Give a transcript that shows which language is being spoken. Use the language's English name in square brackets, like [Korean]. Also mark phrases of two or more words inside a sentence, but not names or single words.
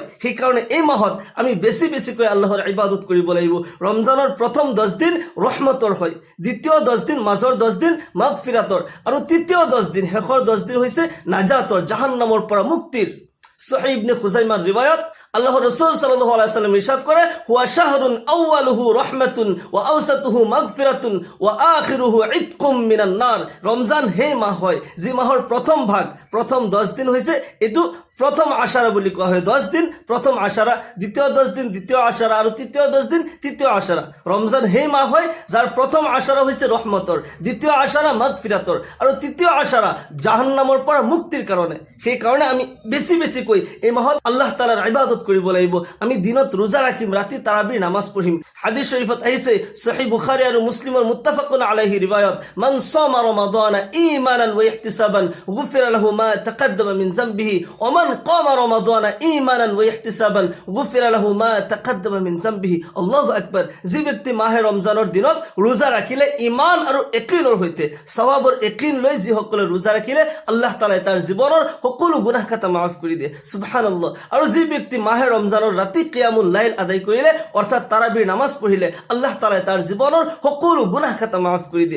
[Assamese] সেইকাৰণে এই মাহত আমি বেছি বেছিকৈ আল্লাহৰ ইবাদত কৰিব লাগিব। ৰমজানৰ প্ৰথম 10 দিন ৰহমতৰ হয়, দ্বিতীয় 10 দিন, মাজৰ 10 দিন মাগফিৰাতৰ, আৰু তৃতীয় 10 দিন, শেষৰ 10 দিন হৈছে নাজাতৰ, জাহান্নামৰ পৰা মুক্তিৰ। সহিহ ইবনে খুজাইমাৰ ৰিৱায়াত আল্লাহৰ ৰাসূল [Arabic] صلى الله عليه وسلم [Assamese] ইরশাদ করে [Arabic] هو شهر أوله رحمة وأوسطه مغفرة وآخره عتق من النار. [Assamese] রমজান সেই মাহ হয় যি মাহৰ প্ৰথম ভাগ, প্ৰথম 10 দিন হৈছে এটো প্রথম আশারা বুলি কোৱা হয়। 10 দিন প্রথম আশারা, দ্বিতীয় 10 দিন দ্বিতীয় আশারা, আৰু তৃতীয় 10 দিন তৃতীয় আশারা। রমজান সেই মাহ হয় যাৰ প্ৰথম আশারা হৈছে ৰহমতৰ, দ্বিতীয় আশারা মাগফিরাতৰ, আৰু তৃতীয় আশারা জাহান্নামৰ পৰা মুক্তিৰ কাৰণে। সেই কাৰণে আমি বেছি বেছিকৈ এই মাহত আল্লাহ তাআলাৰ ইবাদত কৰিব লাগিব। আমি দিনত ৰোজা ৰাখিম, ৰাতি তাৰাবিৰ নামাজ পঢ়িম। হাদিস শৰীফত আহিছে, সহিহ বুখাৰী আৰু মুছলিমৰ মুত্তাফাকুন আলাইহি ৰিৱায়াত, [Arabic] من صام رمضان إيمانا واحتسابا غفر له ما تقدم من ذنبه ومن قام رمضان إيمانا واحتسابا غفر له ما تقدم من ذنبه. الله أكبر. [Assamese] যি ব্যক্তি মাহে ৰমজানৰ দিনত ৰোজা ৰাখিলে ঈমান আৰু ইয়াকিনৰ সৈতে, সওয়াবৰ ইয়াকিন লৈ যিসকলে ৰোজা ৰাখিলে আল্লাহ তাআলাই তাৰ জীৱনৰ সকলো গুনাহ খাতা মাফ কৰি দিয়ে। সুবহানাল্লাহ। আৰু যি ব্যক্তি মাহে ৰমজানৰ ৰাতি [Arabic] قيام الليل [Assamese] আদায় কৰিলে, অৰ্থাৎ তাৰাবিৰ নামাজ পঢ়িলে, আল্লাহ তাআলাই তাৰ জীৱনৰ সকলো গুনাহ খাতা মাফ কৰি দিয়ে।